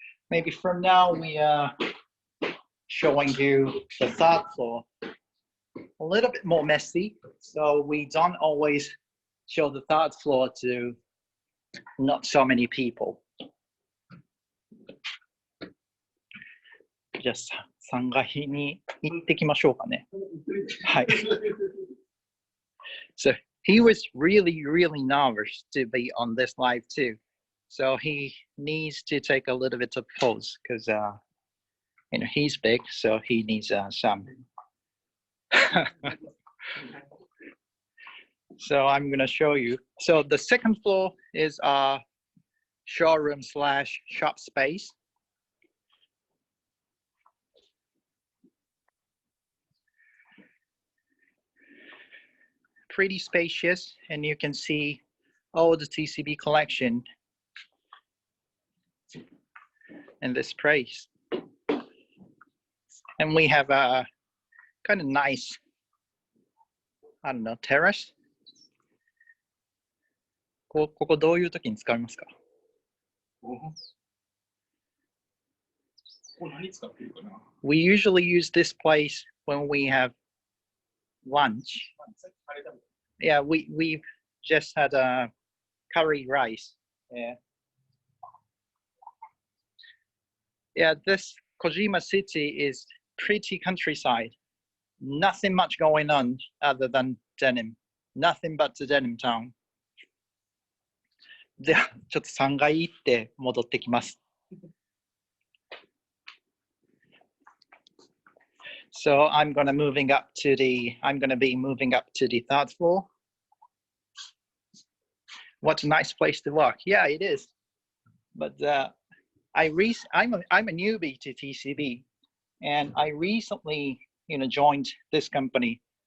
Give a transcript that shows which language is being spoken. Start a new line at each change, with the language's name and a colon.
English: Maybe from now, we are showing you the 3rd floor. A little bit more messy, so we don't always show the 3rd floor to not so many people.
Japanese: Just 3階に行ってきましょうかね。はい。
English: So he was really, really nervous to be on this live too. So he needs to take a little bit of pause because he's big, so he needs some. So I'm gonna show you. So the second floor is our showroom slash shop space. Pretty spacious, and you can see all the TCB collection in this place. And we have a kind of nice, I don't know, terrace.
Japanese: ここどういう時に使いますか？ここ何使ってるかな？
English: We usually use this place when we have lunch. Yeah, we've just had a curry rice. Yeah, this Kojima City is pretty countryside. Nothing much going on other than denim. Nothing but the denim town.
Japanese: では、ちょっと3階行って戻ってきます。
English: So I'm gonna be moving up to the third floor. What a nice place to work. Yeah, it is. But I'm a newbie to TCB, and I recently, joined this company.